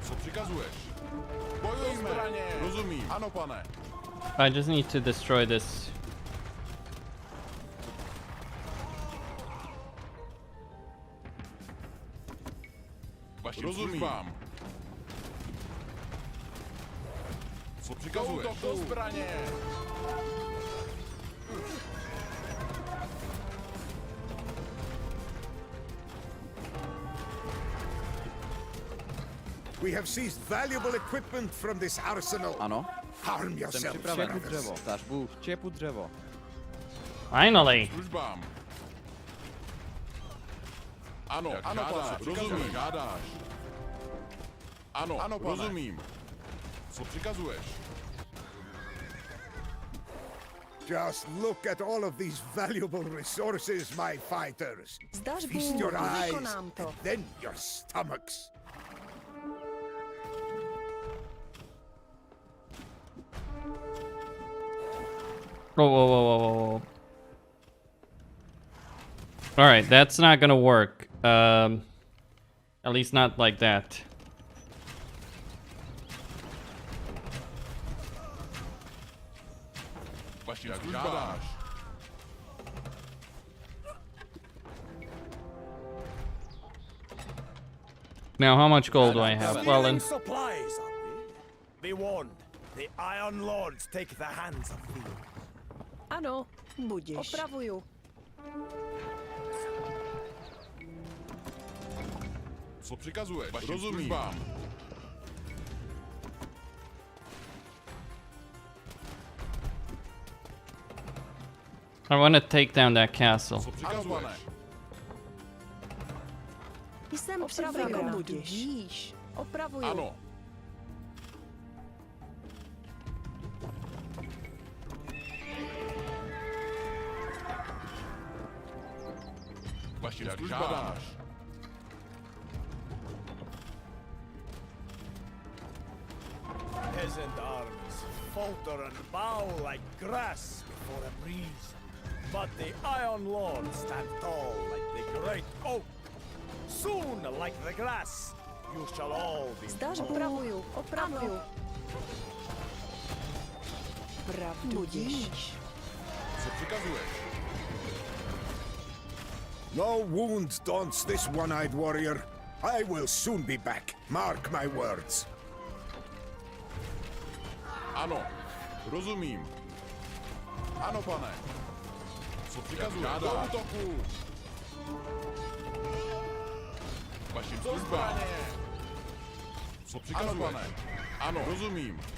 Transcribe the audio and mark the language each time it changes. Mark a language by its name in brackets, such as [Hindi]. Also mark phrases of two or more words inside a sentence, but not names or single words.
[Czech] přikazuješ? Bojujme! Rozumím. Ano, pane. [English] I just need to destroy this. [Czech] Vašim službám. Co přikazuješ? Do zbraně! [English] We have seized valuable equipment from this arsenal. [Czech] Ano. [English] Arm [Czech] Jsem [English] yourself, [Czech] připraven. Čepu [English] brothers. [Czech] dřevo. Dař Bůh. Čepu dřevo. [English] Finally. [Czech] Službám. Ano, ano, pane, rozumím. Žádáš. Ano, ano, pane. Rozumím. Co přikazuješ? [English] Just look at all of these valuable resources, my fighters. [Czech] Zdař [English] Feast [Czech] Bůh, [English] your eyes, [Czech] vykonám to. [English] and then your stomachs. Whoa, whoa, whoa, whoa, whoa, whoa. Alright, that's not gonna work. At least not like that. [Czech] Vašim službám. [English] Now, how much gold do I have? Well, then. Supplies, are we? Be warned, the Iron Lords take the hands of thieves. [Czech] Ano, budiš. Opravuju. Co přikazuješ? Vašim službám. [English] I want to take down that castle. [Czech] Co přikazuješ? Jsem připraven, budiš. Opravuju. Ano. Vašim službám. [English] Peasant armies falter and bow like grass before a breeze. But the Iron Lords stand tall like the great oak. Soon, like the grass, you shall all be. [Czech] Zdař Bůh, opravuju. Pravdu budiš. Co přikazuješ? [English] No wound daunts this one-eyed warrior. I will soon be back. Mark my words. [Czech] Ano. Rozumím. Ano, pane. Co přikazuješ? Do útoku. Vašim službám. Co přikazuješ? Ano, pane. Ano, rozumím.